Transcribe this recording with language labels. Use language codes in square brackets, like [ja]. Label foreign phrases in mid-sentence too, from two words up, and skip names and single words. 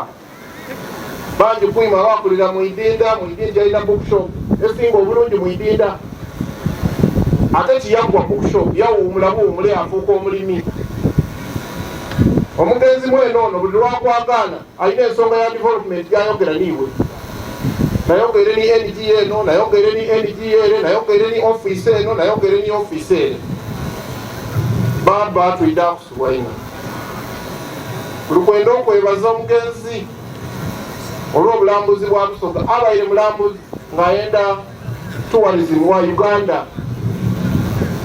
[xog] Bangi kwima bakulira mu Idinda alina bookshop esinga obulungi mu Idinda. Ate kiyaggwa bookshop yawuumula buwumule afuuka omulimi. Omugenzi mwene ono buli lwakwagaana alina ensonga ya development gyayogera niiwe. Nayogere ni NGA eno, nayogere ni NGA ere, nayogere ni office eno, nayogere ni office ere. Baba tuida kusuwaina. Lukwenda okwebaza omugenzi olw'obulambuzi bwa Busoga abaire mulambuzi ng'ayenda tourism wa Uganda